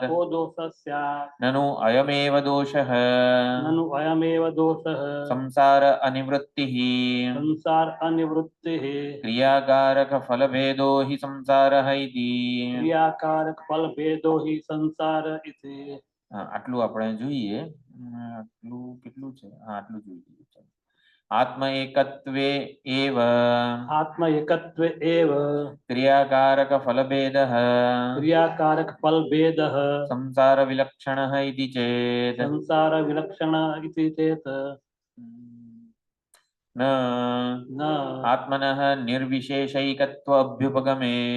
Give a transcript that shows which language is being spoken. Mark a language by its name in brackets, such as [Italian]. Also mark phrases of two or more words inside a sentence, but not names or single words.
[Sanskrit] को दोषः स्यात्? ननु अयमेव दोषः ननु अयमेव दोषः संसार अनिवृत्तिः. संसार अनिवृत्तिः. क्रियाकारक फलभेदो हि संसारः इति. क्रियाकारक फल भेदो हि संसार इति. [Gujarati] આટલું આપણે જોઈએ. આટલું કેટલું છે? આટલું જોઈએ. [Sanskrit] आत्म एकत्वे एव आत्म एकत्वे एव क्रियाकारक फलभेदः क्रियाकारक फल भेदः संसार विलक्षणः इति चेत् संसार विलक्षण इति चेत् न आत्मनः निर्विशेषैकत्व अभ्युपगमे